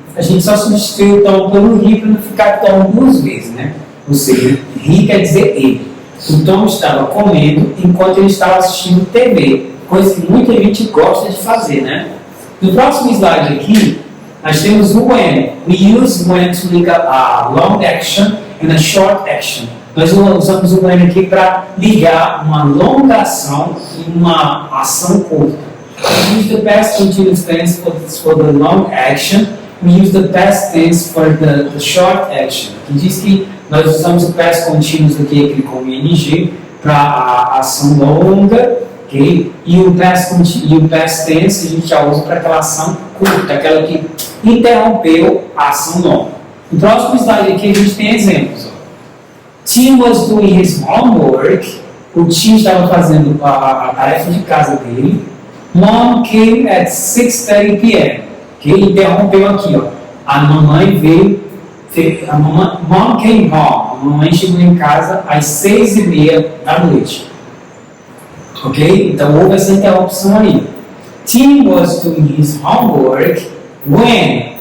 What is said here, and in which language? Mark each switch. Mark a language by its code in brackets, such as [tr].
[pt] A gente só substituiu o Tom pelo he para não ficar Tom duas vezes, né? Ou seja, he quer dizer ele. O Tom estava comendo enquanto ele estava assistindo TV, coisa que muita gente gosta de fazer, né? No próximo slide aqui, nós temos o when. [en] We use when to link a long action and a short action. [pt] Nós usamos o when aqui para ligar uma longa ação e uma ação curta. [en] We use the past continuous tense for the long action. We use the past tense for the short action. [pt] Que diz que nós usamos o past continuous aqui como ing para a ação longa, okay? E o past tense a gente já usa para aquela ação curta, aquela que interrompeu a ação longa. No próximo slide aqui a gente tem exemplos. [en] Tim was doing his homework. [pt] O Tim estava fazendo a tarefa de casa dele. [en] Mom came at 6:30 p.m. Okay? [pt] Interrompeu aqui, ó. A mamãe veio. [en] Mom came home. [pt] A mamãe chegou em casa às 6:30 da noite. Ok? Então houve essa interrupção aí. [en] Tim was doing his homework when?